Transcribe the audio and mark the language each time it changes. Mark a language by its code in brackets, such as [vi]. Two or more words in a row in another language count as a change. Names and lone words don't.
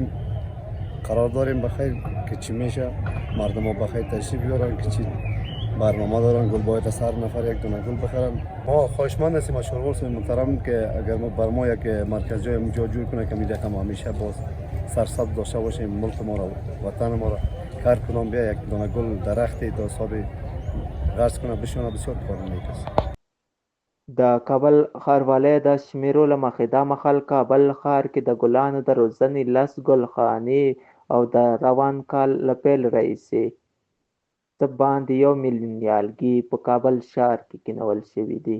[fa] قرار داریم بخیر که چی میشه، مردم ها بخیر تشریف بیارن که چی برنامه دارن، گل باید از هر نفر یک دونه گل بخرن. ما خواهشمند هستیم از شارول صاحب محترم که اگر ما بر ما یک مرکز جای اونجا جور کنه که میده که ما همیشه باز سرسبز داشته باشیم، ملک ما را، وطن ما را، هر کدام بیا یک دونه گل درختی تا حساب غرس کنه بشونه بسیار کار میکشه. [ps] د کابل ښاروالۍ د شمیرو له مخې دا مهال کابل ښار کې د ګلانو د روزنې 10 ګلخانې او د روان کال له پیل راهیسې څه باندې 1 میلیون نیالګي په کابل ښار کې کینول شوي دي.